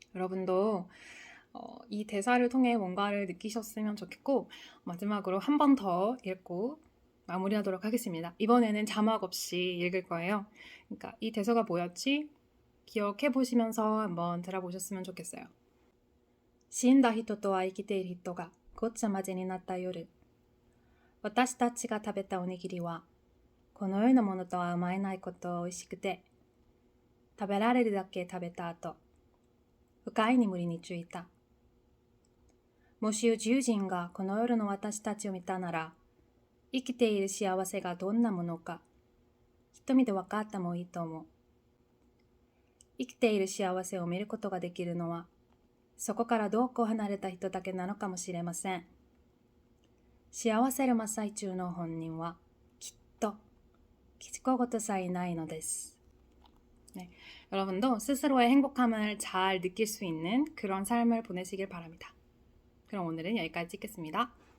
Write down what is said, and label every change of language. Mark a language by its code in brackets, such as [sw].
[ko] 여러분도 이 대사를 통해 뭔가를 느끼셨으면 좋겠고 마지막으로 한 번 더 읽고 마무리하도록 하겠습니다. 이번에는 자막 없이 읽을 거예요. 그러니까 이 대사가 뭐였지? 기억해 보시면서 한번 들어보셨으면 좋겠어요. [ja] 死んだ人とは生きている人がごっちゃ混ぜになった夜、私たちが食べたおにぎりはこの世のものとは思えないこと美味しくて、食べられるだけ食べた後、深い眠りについた。もし宇宙人がこの夜の私たちを見たなら、生きている幸せがどんなものか、一目で分かったもいいと思う。生きている幸せを見ることができるのは、そこから遠く離れた人だけなのかもしれません。幸せの真っ最中の本人は、きっと気づくことさえないのです。 [ko] 네, 여러분도 스스로의 행복함을 잘 느낄 수 있는 그런 삶을 보내시길 바랍니다. 그럼 오늘은 여기까지 찍겠습니다.